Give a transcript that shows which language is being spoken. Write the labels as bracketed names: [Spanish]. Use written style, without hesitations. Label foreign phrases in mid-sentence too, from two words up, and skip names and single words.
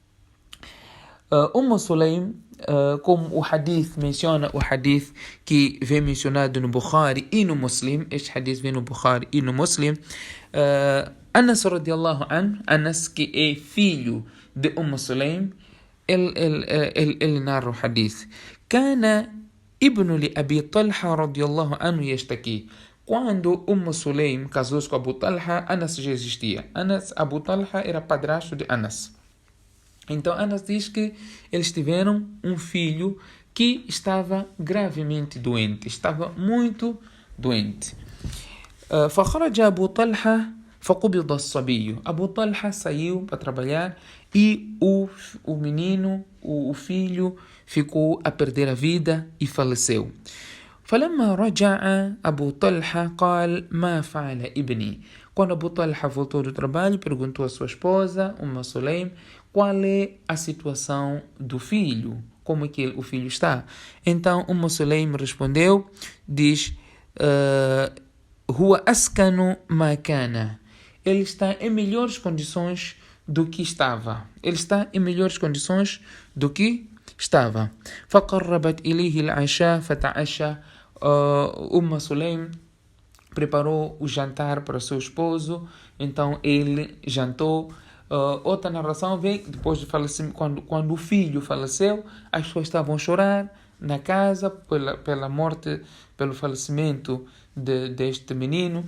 [Portuguese] Sulaim, como o hadith menciona, o hadith que vem mencionado no Bukhari e no Muslim, este hadith vem no Bukhari e no Muslim, Anas [Arabic] رضي الله عنه, [Portuguese] Anas, que é filho de Sulaim, ele narra o hadith: [Arabic] كان ابن لأبي طلحة رضي الله عنه يشتكي. [Portuguese] Quando Sulaim casou-se com Abu Talha, Anas já existia. Abu Talha era padrasto de Anas. Então Anas diz que eles tiveram um filho que estava gravemente doente, estava muito doente. [Arabic] فخرج أبو طلحة فقبض الصبي. [Portuguese] Abu Talha saiu para trabalhar e o menino, o filho, ficou a perder a vida e faleceu. [Arabic] فلما رجع أبو طلحة قال ما فعل ابني. [Portuguese] Quando Abu Talha voltou do trabalho, perguntou à sua esposa, Sulaim, qual é a situação do filho, como é que o filho está. Então Sulaim respondeu, diz: [Arabic] هو أسكن ما كان. [Portuguese] Ele está em melhores condições do que estava. [Arabic] فقربت إليه العشاء فتعشى. [Portuguese] Sulaim preparou o jantar para o seu esposo, então ele jantou. Outra narração vem depois do falecimento, quando o filho faleceu, as pessoas estavam a chorar na casa pela morte, pelo falecimento deste menino.